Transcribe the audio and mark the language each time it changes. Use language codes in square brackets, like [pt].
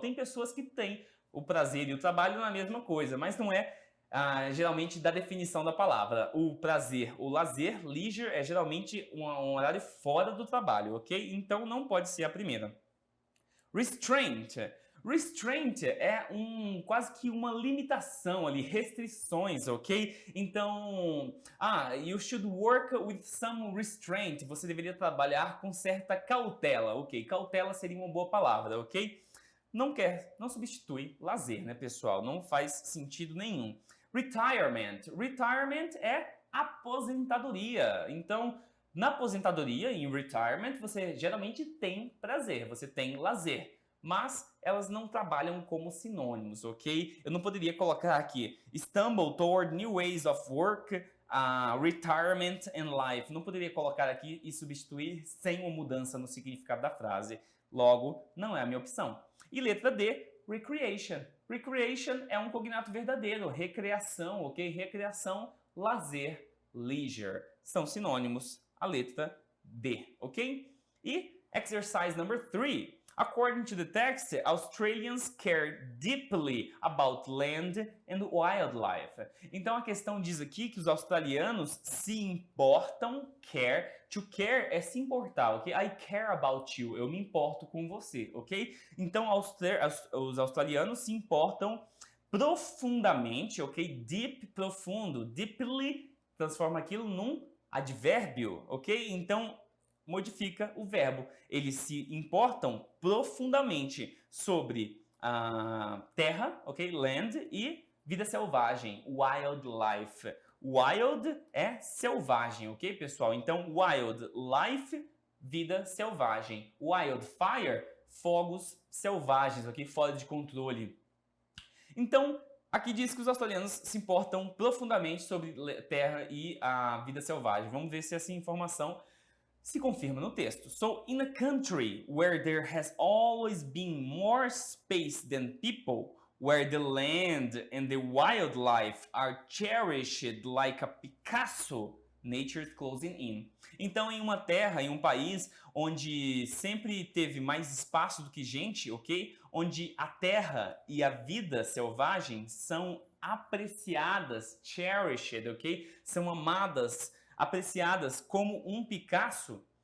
[pt] Tem pessoas que têm o prazer e o trabalho na mesma coisa, mas não é geralmente da definição da palavra. O prazer, o lazer, leisure, é geralmente um horário fora do trabalho, ok? Então, não pode ser a primeira. Restraint. Restraint é quase que uma limitação ali, restrições, ok? [en] Então, you should work with some restraint. [pt] Você deveria trabalhar com certa cautela, ok? Cautela seria uma boa palavra, ok? Não substitui lazer, né, pessoal? Não faz sentido nenhum. Retirement. Retirement é aposentadoria. Então, na aposentadoria, em retirement, você geralmente tem prazer, você tem lazer. Mas elas não trabalham como sinônimos, ok? Eu não poderia colocar aqui [en] stumble toward new ways of work, retirement and life. [pt] Não poderia colocar aqui e substituir sem uma mudança no significado da frase. Logo, não é a minha opção. E letra D, recreation. Recreation é um cognato verdadeiro, recreação, ok? Recreação, lazer, leisure. São sinônimos, a letra D, ok? E exercise number 3. [en] According to the text, Australians care deeply about land and wildlife. [pt] Então a questão diz aqui que os australianos se importam, to care é se importar, ok? [en] I care about you, [pt] eu me importo com você, ok? Então os australianos se importam profundamente, ok? Deep, profundo, deeply transforma aquilo num advérbio, ok? Então modifica o verbo. Eles se importam profundamente sobre a terra, ok? Land e vida selvagem, wildlife. Wild é selvagem, ok, pessoal? Então, wildlife, vida selvagem. Wildfire, fogos selvagens, ok? Fora de controle. Então, aqui diz que os australianos se importam profundamente sobre terra e a vida selvagem. Vamos ver se essa informação se confirma no texto. [en] So, in a country where there has always been more space than people, where the land and the wildlife are cherished like a Picasso, nature is closing in. [pt] Então, em uma terra, em um país onde sempre teve mais espaço do que gente, ok? Onde a terra e a vida selvagem são apreciadas, cherished, ok? São amadas, apreciadas como um Picasso.